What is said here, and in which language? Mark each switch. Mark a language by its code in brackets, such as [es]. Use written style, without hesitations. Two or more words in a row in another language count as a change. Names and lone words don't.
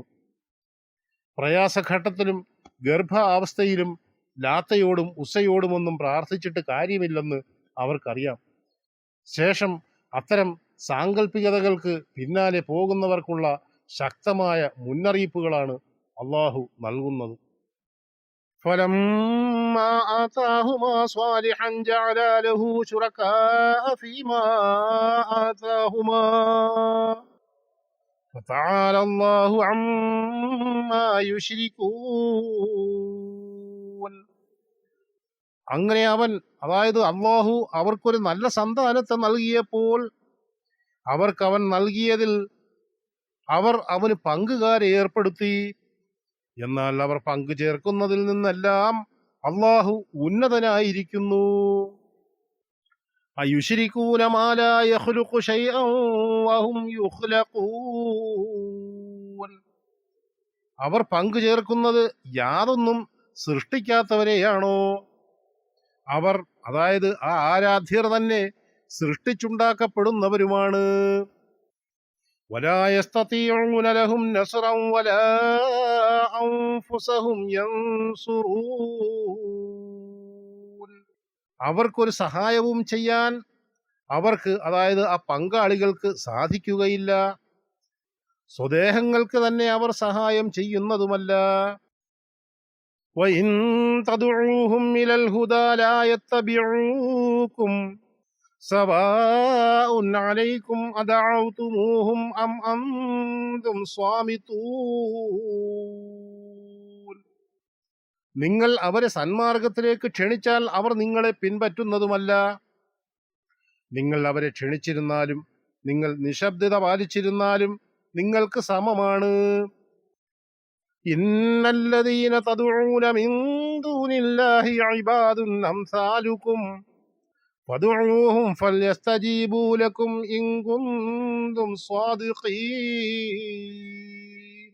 [ml] പ്രയാസഘട്ടത്തിലും ഗർഭാവസ്ഥയിലും ലാത്തയോടും ഉസ്സയോടുമൊന്നും പ്രാർത്ഥിച്ചിട്ട് കാര്യമില്ലെന്ന് അവർക്കറിയാം. ശേഷം അത്തരം സാങ്കല്പികതകൾക്ക് പിന്നാലെ പോകുന്നവർക്കുള്ള ശക്തമായ മുന്നറിയിപ്പുകളാണ് അള്ളാഹു നൽകുന്നത്. [ar] فلما آتاهما صالحا جعلا له شركاء فيما آتاهما فتعالى الله عما يشركون. [ml] അങ്ങനെ അവൻ, അതായത് അള്ളാഹു അവർക്കൊരു നല്ല സന്താനത്തെ നൽകിയപ്പോൾ അവർക്കവൻ നൽകിയതിൽ അവർ അവന് പങ്കുകാരെ ഏർപ്പെടുത്തി. എന്നാൽ അവർ പങ്കു ചേർക്കുന്നതിൽ നിന്നെല്ലാം അള്ളാഹു ഉന്നതനായിരിക്കുന്നു. [ar] أيشركون ما لا يخلق شيئا وهم يخلقون. [ml] അവർ പങ്കു ചേർക്കുന്നത് യാതൊന്നും സൃഷ്ടിക്കാത്തവരെയാണോ? അവർ, അതായത് ആ ആരാധ്യർ തന്നെ സൃഷ്ടിച്ചുണ്ടാക്കപ്പെടുന്നവരുമാണ്. [ar] ولا يستطيعون لهم نصرا ولا أنفسهم ينصرون. [ml] അവർക്കൊരു സഹായവും ചെയ്യാൻ അവർക്ക്, അതായത് ആ പങ്കാളികൾക്ക് സാധിക്കുകയില്ല. സ്വദേഹങ്ങൾക്ക് തന്നെ അവർ സഹായം ചെയ്യുന്നതുമല്ല. [ar] وإن تدعوهم إلى الهدى لا يتبعوكم سواء عليكم أدعوتموهم أم أنتم صامتون. [ml] നിങ്ങൾ അവരെ സന്മാർഗത്തിലേക്ക് ക്ഷണിച്ചാൽ അവർ നിങ്ങളെ പിൻപറ്റുന്നതുമല്ല. നിങ്ങൾ അവരെ ക്ഷണിച്ചിരുന്നാലും നിങ്ങൾ നിശബ്ദത പാലിച്ചിരുന്നാലും നിങ്ങൾക്ക് സമമാണ്. [ar] إن الذين تدعون من دون الله عباد أمثالكم فادعوهم فليستجيبوا لكم إن كنتم صادقين.